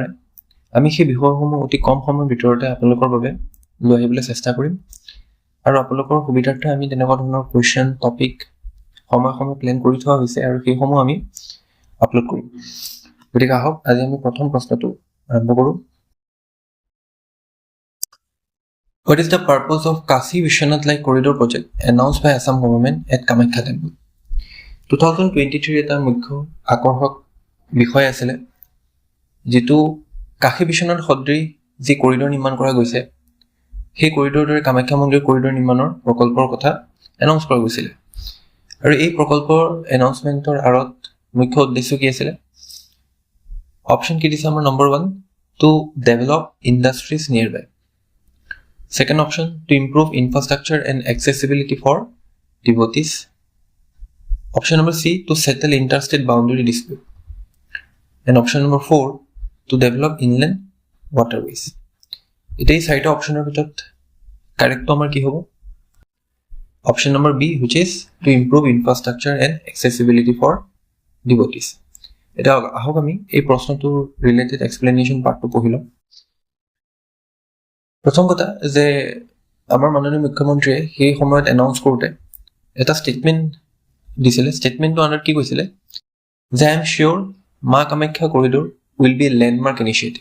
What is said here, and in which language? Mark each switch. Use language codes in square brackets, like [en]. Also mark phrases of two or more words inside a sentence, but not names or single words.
[as] আমি সেই বিষয়সমূহ অতি কম সময়ৰ ভিতৰতে আপোনালোকৰ বাবে লৈ আহিবলৈ চেষ্টা কৰিম আৰু আপোনালোকৰ সুবিধাৰ্থে আমি তেনেকুৱা ধৰণৰ [en] question topic [as] সময় প্লেন কৰি থোৱা হৈছে আৰু সেইসমূহ আমি আপলোড কৰিম। গতিকে আহক আজি আমি প্ৰথম প্ৰশ্নটো আৰম্ভ কৰোঁ। [en] What is the purpose of Kashi Vishwanath Like Corridor project announced by Assam government at Kamakhya temple? [as] 2023 এটা মুখ্য আকৰ্ষক বিষয় আছিলে যিটো কাশী বিশ্বনাথ সদৃশ যি কৰিডৰ নিৰ্মাণ কৰা গৈছে সেই কৰিডৰৰ দৰে কামাখ্যা মন্দিৰ কৰিডৰ নিৰ্মাণৰ প্ৰকল্পৰ কথা এনাউন্স কৰা গৈছিলে আৰু এই প্ৰকল্পৰ এনাউন্সমেন্টৰ আঁৰত মুখ্য উদ্দেশ্য কি আছিলে? অপশ্যন কি দিছে আমাৰ? [en] number 1 to develop industries nearby. Second option, to improve infrastructure and accessibility for devotees. Option number C, to settle interstate boundary dispute. And option number 4, to develop inland waterways. [as] এটাই চাৰিটা অপশ্যনৰ ভিতৰত কাৰেক্টটো আমাৰ কি হ'ব? [en] Option number B, which is to improve infrastructure and accessibility for devotees. [as] এটা আহক আমি এই প্ৰশ্নটোৰ [en] related explanation [as] পাৰ্টটো পঢ়ি লওঁ। প্ৰথম কথা যে আমাৰ মাননীয় মুখ্যমন্ত্ৰীয়ে সেই সময়ত এনাউন্স কৰোঁতে এটা ষ্টেটমেণ্ট দিছিলে। ষ্টেটমেণ্টটো আণ্ডাৰত কি কৈছিলে যে [en] I am sure Maa Kamakhya corridor will be a landmark initiative.